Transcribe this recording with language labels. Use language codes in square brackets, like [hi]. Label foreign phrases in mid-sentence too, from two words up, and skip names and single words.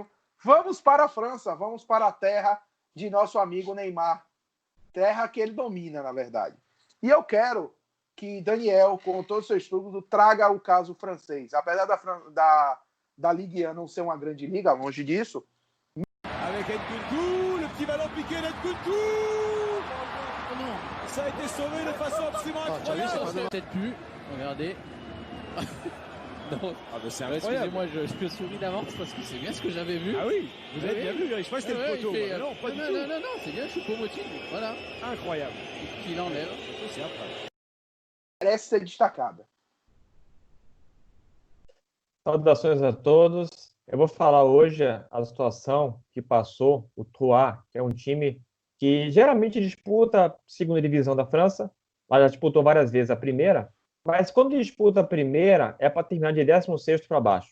[pt] Vamos para a França, vamos para a terra de nosso amigo Neymar. Terra que ele domina, na verdade. E eu quero que Daniel, com todo o seu estudo, traga o caso francês. Apesar da Ligue 1 não ser uma grande liga, longe disso. [fr] Avec Nkunku, le petit ballon piqué d'Nkunku. Ça a été sauvé de façon absolument incroyable. Peut-être plus. Regardez. Donc, c'est ouais, incroyable. excusez-moi, je me souris d'avance parce que c'est bien ce que j'avais vu. Ah oui, vous avez bien vu, je crois que c'était le poteau. il fait, Non, pas du tout. non, c'est bien Choupo-Moting, voilà. Incroyable. Qu'il enlève. C'est après. [pt] Merece ser destacada. Saudações a todos. Eu vou falar hoje a situação que passou o Troyes, que é um time que geralmente disputa a segunda divisão da França, mas já disputou várias vezes a primeira, mas quando disputa a primeira é para terminar de 16º para baixo.